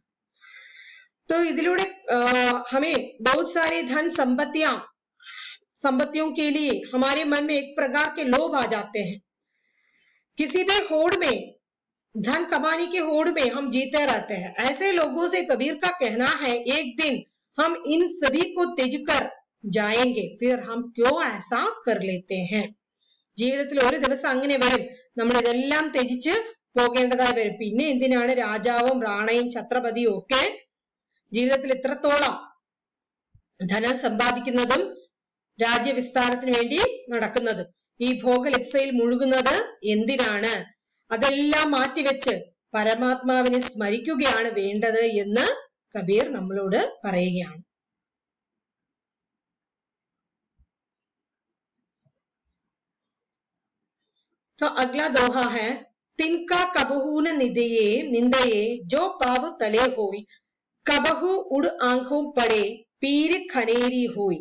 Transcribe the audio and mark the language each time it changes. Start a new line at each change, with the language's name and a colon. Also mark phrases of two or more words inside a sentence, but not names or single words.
Hindi: तो ഇതിലൂടെ हमें बहुत सारे धन संपत्तियों के लिए हमारे मन में एक प्रकार के लोभ आ जाते हैं. किसी भी होड़ में, धन कमाने के होड़ में हम जीते रहते हैं. ऐसे लोगों से कबीर का कहना है, एक दिन हम इन सभी को त्यज कर जाएंगे, फिर हम क्यों ऐसा कर लेते हैं?
Malayalam: ജീവിതത്തിൽ ഒരു ദിവസം അങ്ങനെ വരും, നമ്മൾ ഇതെല്ലാം ത്യജിച്ച് പോകേണ്ടതായി വരും. പിന്നെ എന്തിനാണ് രാജാവും റാണയും ഛത്രപതിയും ഒക്കെ ജീവിതത്തിൽ ഇത്രത്തോളം ധനം സമ്പാദിക്കുന്നതും രാജ്യവിസ്താരത്തിന് വേണ്ടി നടക്കുന്നതും? ഈ ഭോഗലിപ്സയിൽ മുഴുകുന്നത് എന്തിനാണ്? അതെല്ലാം മാറ്റിവെച്ച് പരമാത്മാവിനെ സ്മരിക്കുകയാണ് വേണ്ടത് എന്ന് കബീർ നമ്മളോട് പറയുകയാണ്.
Hindi: तो अगला दोहा है, तिनका कबहू न निंदये जो पाव तले होई, कबहू उड़ आंखों पड़े पीर खनेरी होई.